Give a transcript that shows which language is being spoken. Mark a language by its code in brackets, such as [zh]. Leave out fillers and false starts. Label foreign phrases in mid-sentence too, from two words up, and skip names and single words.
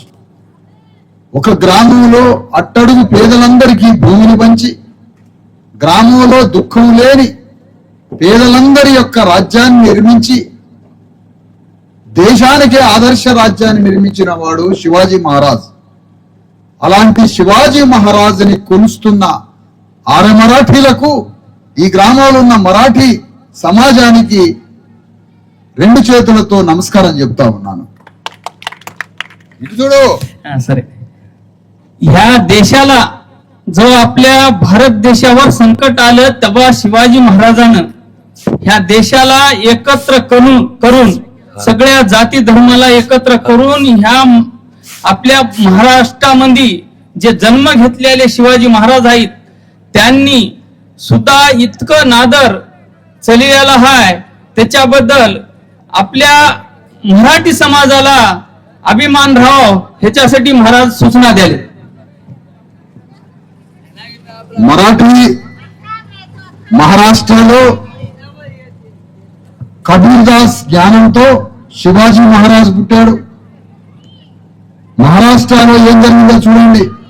[te] ఒక గ్రామంలో అట్టడుగు పేదలందరికీ భూమిని పంచి, గ్రామంలో దుఃఖం లేని పేదలందరి యొక్క రాజ్యాన్ని నిర్మించి, దేశానికే ఆదర్శ రాజ్యాన్ని నిర్మించిన వాడు శివాజీ మహారాజ్. అలాంటి శివాజీ మహారాజుని కొలుస్తున్న ఆర్య మరాఠీలకు, ఈ గ్రామంలో ఉన్న మరాఠీ సమాజానికి రెండు చేతులతో నమస్కారం చెప్తా ఉన్నాను. ఇటు చూడు. [mr] सर, ह्या देशाला जो आपल्या भारत देशावर संकट आलं तेव्हा शिवाजी महाराजानं ह्या देशाला एकत्र करून सगळ्या जाती धर्माला एकत्र करून ह्या आपल्या महाराष्ट्रामध्ये जे जन्म घेतलेले शिवाजी महाराज आहेत त्यांनी सुद्धा इतकं नादर चलियाला हाय. त्याच्याबद्दल आपल्या मराठी समाजाला अभिमान राहाव ह्याच्यासाठी महाराज सूचना द्याले. [te] మరాఠీ మహారాష్ట్రలో కబీర్ దాస్ జ్ఞానంతో శివాజీ మహారాజ్ పుట్టాడు. మహారాష్ట్రలో ఏం జరిగిందో చూడండి.